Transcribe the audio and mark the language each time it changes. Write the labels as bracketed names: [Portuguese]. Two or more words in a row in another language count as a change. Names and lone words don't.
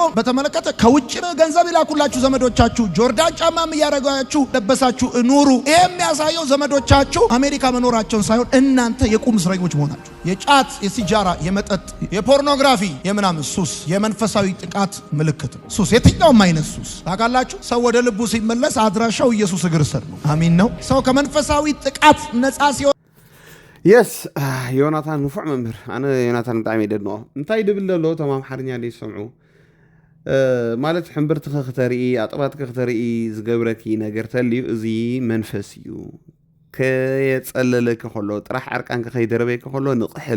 [Amharic] በተመለከተ ከውጭ ገንዘብ ይላኩላችሁ ዘመዶቻችሁ፣ ጆርዳን ጫማም እያረጋችሁ ለበሳችሁ ኑሩ። ይሄ የሚያሳየው ዘመዶቻችሁ አሜሪካ መኖራቸውን ሳይሆን እናንተ የቁም እስረኞች መሆናችሁ። የጫት፣ የሲጃራ፣ የመጠጥ፣ የፖርኖግራፊ፣ የምናምን ሱስ የመንፈሳዊ ጥቃት ምልክት ነው። ሱስ የትኛውም አይነት ሱስ ታውቃላችሁ። ሰው ወደ ልቡ ሲመለስ አድራሻው ኢየሱስ እግር ስር ነው። አሚን ነው። ሰው ከመንፈሳዊ ጥቃት ነፃ ሲሆን [Tigrinya] የስ ዮናታን ንፉዕ መምህር ኣነ ዮናታን ብጣዕሚ የደንቆ እንታይ ድብል ዘሎ እቶም ኣምሓርኛ ይሰምዑ ማለት ሕምብርትኸ ክተርኢ ኣጥባትከ ክተርኢ ዝገብረኪ ነገር ተልዩ እዚ መንፈስ እዩ ከየፀለለከ ከሎ ጥራሕ ዓርቃንከ ከይደረበየከ ከሎ ንቕሕሉ